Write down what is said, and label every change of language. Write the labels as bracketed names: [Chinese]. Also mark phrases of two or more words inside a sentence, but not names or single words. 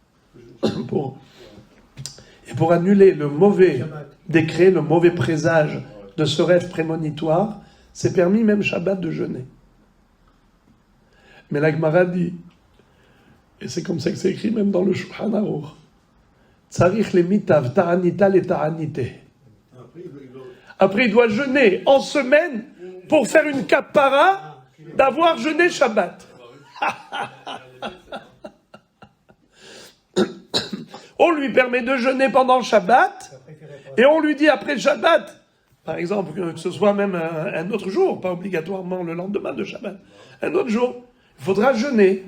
[French] Et pour annuler le mauvais décret, le mauvais présage de ce rêve prémonitoire, c'est permis même Shabbat de jeûner. Mais la Gemara dit, et c'est comme ça que c'est écrit même dans le Shulchan Aruch, [Aramaic] צריך למיתב תעניתא לתעניתא. [French] Après, il doit jeûner en semaine pour faire une kapara d'avoir jeûné Shabbat. On lui permet de jeûner pendant Shabbat et on lui dit après Shabbat, par exemple, que ce soit même un autre jour, pas obligatoirement le lendemain de Shabbat, un autre jour, il faudra jeûner.